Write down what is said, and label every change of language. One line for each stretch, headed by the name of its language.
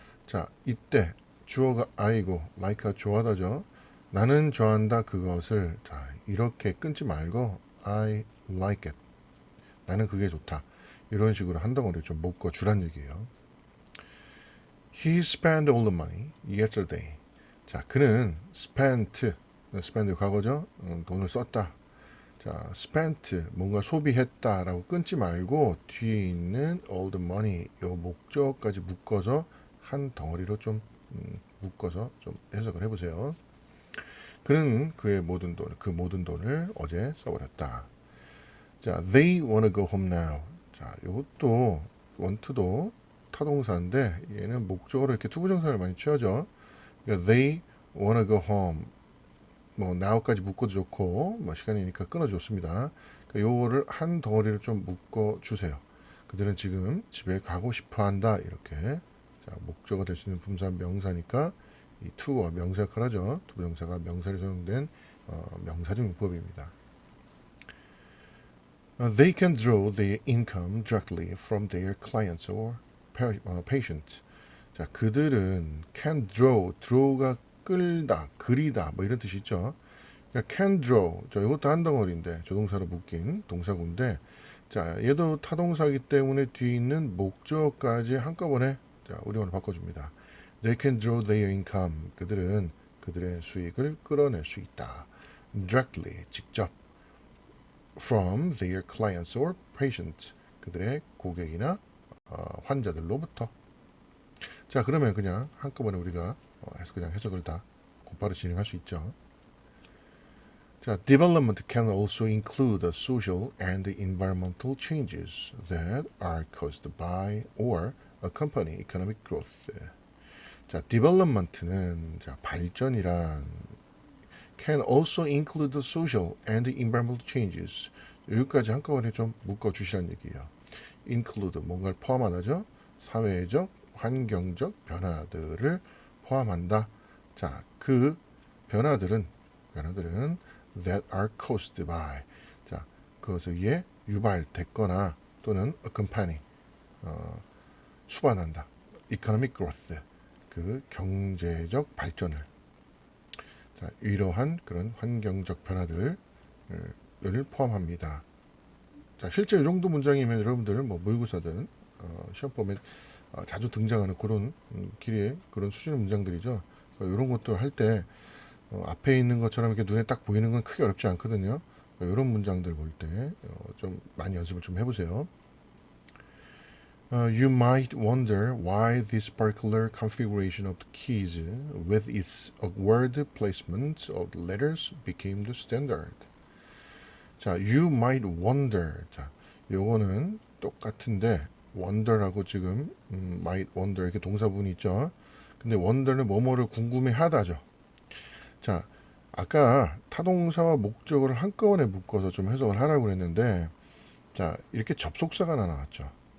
Korean: 자, 이때 주어가 I고 like가 좋아하다죠. 나는 좋아한다 그것을. 자, 이렇게 끊지 말고
English: I like it.
Korean: 나는 그게 좋다. 이런 식으로 한 덩어리 좀 묶어주란 얘기예요.
English: He spent all the money yesterday.
Korean: 자, 그는 spent 과거죠. 돈을 썼다. 자, spent 뭔가 소비했다라고 끊지 말고 뒤에 있는
English: all the money
Korean: 요 목적까지 묶어서 한 덩어리로 좀 묶어서 좀 해석을 해보세요. 그는 그의 모든 돈, 그 모든 돈을 어제 써버렸다.
English: 자, they wanna go home now.
Korean: 자, 이것도 want도 타동사인데 얘는 목적으로 이렇게 투부정사를 많이 취하죠. 그러니까
English: they wanna go home.
Korean: 뭐 now까지 묶어도 좋고 뭐 시간이니까 끊어줬습니다. 그러니까 요거를 한 덩어리를 좀 묶어 주세요. 그들은 지금 집에 가고 싶어한다. 이렇게. 자, 목적어 될 수 있는 분사 명사니까 이 to가 명사 역할을 하죠. 투부정사가 명사로 사용된 명사적 문법입니다.
English: They can draw their income directly from their clients or patients.
Korean: 자, 그들은 can draw가 끌다, 그리다, 뭐 이런 뜻이 있죠. 그러니까 can draw, 자, 이것도 한 덩어리인데 조동사로 묶인 동사구인데, 자, 얘도 타동사이기 때문에 뒤에 있는 목적까지 한꺼번에 자, 우리말로 바꿔줍니다.
English: They can draw their income.
Korean: 그들은 그들의 수익을 끌어낼 수 있다. Directly, 직접.
English: From their clients or patients.
Korean: 그들의 고객이나 환자들로부터. 자, 그러면 그냥 한꺼번에 우리가 그냥 해석을 다 곧바로 진행할 수 있죠.
English: 자, development can also include the social and the environmental changes that are caused by or accompany economic growth.
Korean: 자, development는 자, 발전이란
English: can also include the social and environmental changes.
Korean: 여기까지 한꺼번에 좀 묶어 주시란 얘기예요. include 뭔가를 포함하다죠. 사회적, 환경적 변화들을 포함한다. 자, 그 변화들은
English: that are caused by.
Korean: 자, 그것에 의해 유발됐거나 또는 accompany 수반한다.
English: economic growth.
Korean: 그 경제적 발전을. 자, 이러한 그런 환경적 변화들을 포함합니다. 자, 실제 이 정도 문장이면 여러분들 뭐 모의고사든 시험 보면 자주 등장하는 그런 길이의 그런 수준의 문장들이죠. 이런 것들 할 때 앞에 있는 것처럼 이렇게 눈에 딱 보이는 건 크게 어렵지 않거든요. 이런 문장들 볼 때 좀 많이 연습을 좀 해보세요.
English: You might wonder why this particular configuration of the keys with its awkward placement of the letters became the standard. 자, you might wonder.
Korean: 자, 요거는 똑같은데 wonder라고 지금 might wonder 이렇게 동사분이 있죠. 근데 wonder는 뭐뭐를 궁금해하다죠. 자, 아까 타동사와 목적어를 한꺼번에 묶어서 좀 해석을 하라고 했는데, 자, 이렇게 접속사가 하나 나왔죠.